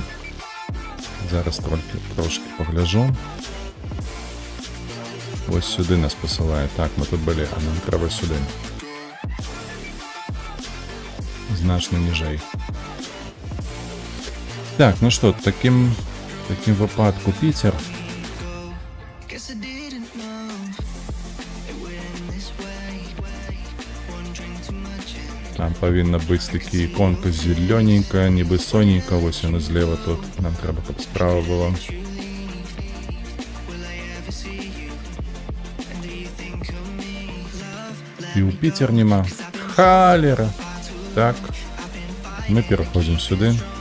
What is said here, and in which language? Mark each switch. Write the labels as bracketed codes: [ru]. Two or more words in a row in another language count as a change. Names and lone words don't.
[be] Зараз трошки пагляжу. Вось сюды нас пасылае. Так, мы тут былі, а нам трэба сюды. Значна ніжэй. Так, ну што, такім выпадку Піцер. [en] Guess I didn't know it went this way. One drink too much and [be] Там павінна быць такі іконка зелёненькая, нібы соненька, вось яна злева тут. Нам трэба, каб справа было. І ў Піцер нема. Халера. Так. Мы пераходзім сюды.